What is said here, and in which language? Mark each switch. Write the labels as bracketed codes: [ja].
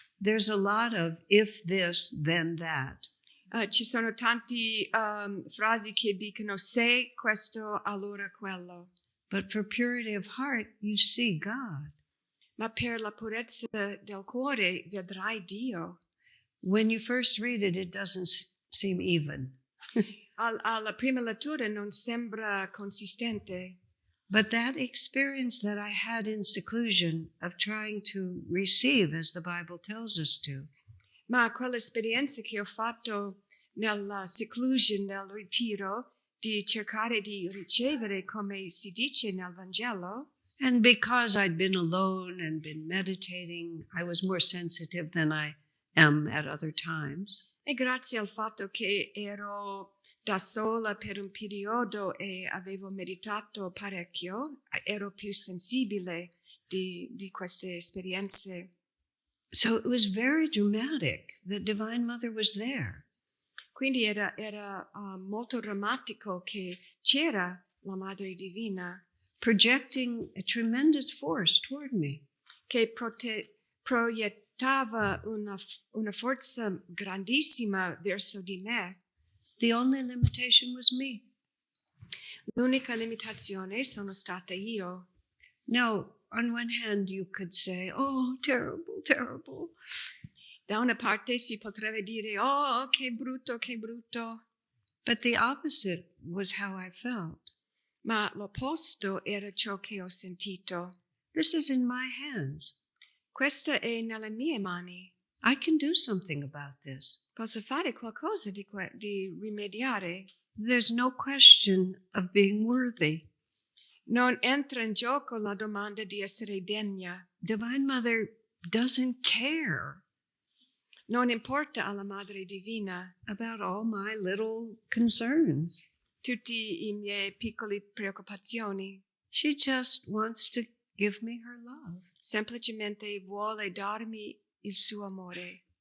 [en] There's a lot of if this, then that. [it] Ci sono tanti frasi che dicono se questo, allora quello. [en] But for purity of heart, you see God. [it] Ma per la purezza del cuore vedrai Dio. [en] When you first read it, it doesn't seem even. [it] Alla prima lettura non sembra consistente. [en] But that experience that I had in seclusion of trying to receive as the Bible tells us to. [it] Ma quell'esperienza che ho fatto nella seclusion, nel ritiro, di cercare di ricevere come si dice nel Vangelo. [en] And because I'd been alone and been meditating, I was more sensitive than I am at other times. [it] E grazie al fatto che ero da sola per un periodo e avevo meditato parecchio, ero più sensibile di queste esperienze. [en] So it was very dramatic that Divine Mother was there. [it] Quindi era molto drammatico che c'era la Madre Divina. [en] Projecting a tremendous force toward me. [it] Che proiettava una forza grandissima verso di me. [en] The only limitation was me. [it] L'unica limitazione sono stata io. [en] Now, on one hand, you could say, oh, terrible, terrible. [it] Da una parte si potrebbe dire, oh, che brutto, che brutto. [en] But the opposite was how I felt. [it] Ma l'opposto era ciò che ho sentito. [en] This is in my hands. [it] Questa è nelle mie mani. [en] I can do something about this. [it] Posso fare qualcosa di rimediare. [en] There's no question of being worthy. [it] Non entra in gioco la domanda di essere degna. [en] Divine Mother doesn't care [it] Non importa alla Madre Divina [en] about all my little concerns. [it] tutti i miei piccoli preoccupazioni. [en] She just wants to give me her love. [it] Semplicemente vuole darmi il suo amore.